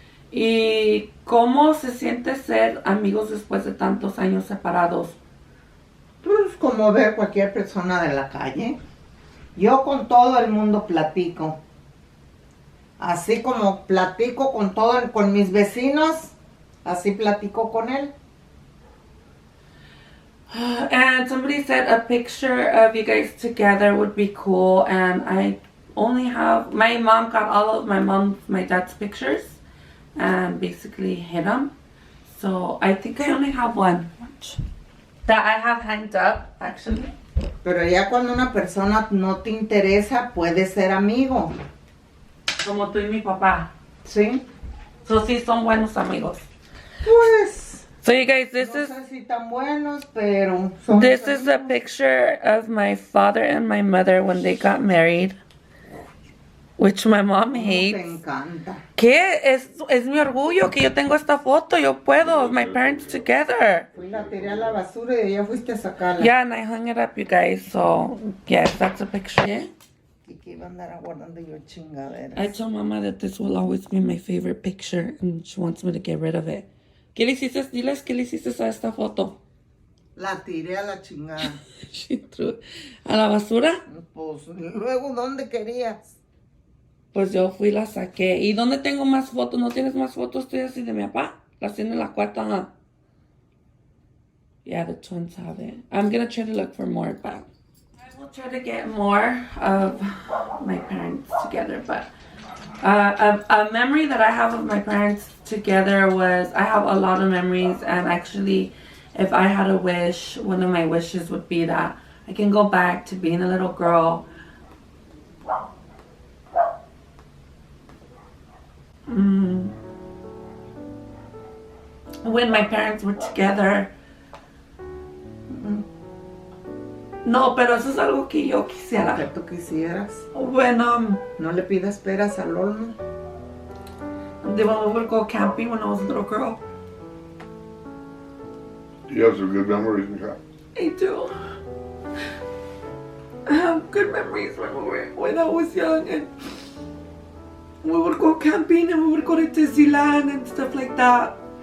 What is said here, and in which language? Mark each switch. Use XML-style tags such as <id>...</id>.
<es>¿Y cómo se siente ser amigos después de tantos años separados? Pues como ver cualquier persona de la calle. Yo con todo el mundo platico. Así como platico con mis vecinos, así platico con él.</es> <en>And somebody said a picture of you guys together would be cool. And I only have, my mom got all of my dad's pictures and basically hid them. So I think I only have one that I have hanged up, actually.</en> <es>Pero ya cuando una persona no te interesa, puede ser amigo. Como tú y mi papá. ¿Sí? So sí son buenos amigos. Pues,</es> <en>So you guys, this</en> <es>no</es> <en>is</en> <es>sé si tan buenos, pero son</es> <en>this is a</en> <es>amigos.</es> <en>picture of my father and my mother when they got married, which my mom</en> <es>Te</es> <en>hates.</en> <es>encanta. ¿Qué? Es mi orgullo que yo tengo esta foto. Yo puedo.</es> <en>My parents together.</en> <es>Fui la tiré a la basura y ya fuiste a sacarla.</es> <en>Yeah, and I hung it up, you guys. So, yes, that's a picture. Yeah.</en> <es>Y que iba a andar aguardando yo chingaderas.</es> <en>I told Mama that this will always be my favorite picture, and she wants me to get rid of it.</en> <es>¿Qué le hiciste? Diles, ¿qué le hiciste a esta foto? La tiré a la chingada.</es> <en>She threw</en> <es>a la basura. Pues, luego, ¿dónde querías? Pues yo fui y la saqué. ¿Y dónde tengo más fotos? ¿No tienes más fotos tuyas y de mi papá? Las tiene la cuarta.</es> <en>Huh? Yeah, the twins have it. I'm gonna try to look for more, but I will try to get more of my parents together. But a memory that I have of my parents together was, I have a lot of memories, and actually, if I had a wish, one of my wishes would be that I can go back to being a little girl when my parents were together.</en> <es>No, pero eso es algo que yo quisiera. Que tú quisieras.</es> <en>When</en> <es>No le pidas peras al olmo.</es> <en>when we would go camping when I was a little girl. You have some good memories, Mija? I do. I have good memories when I was young, and we would go camping and we would go to Disneyland and stuff like that.</en>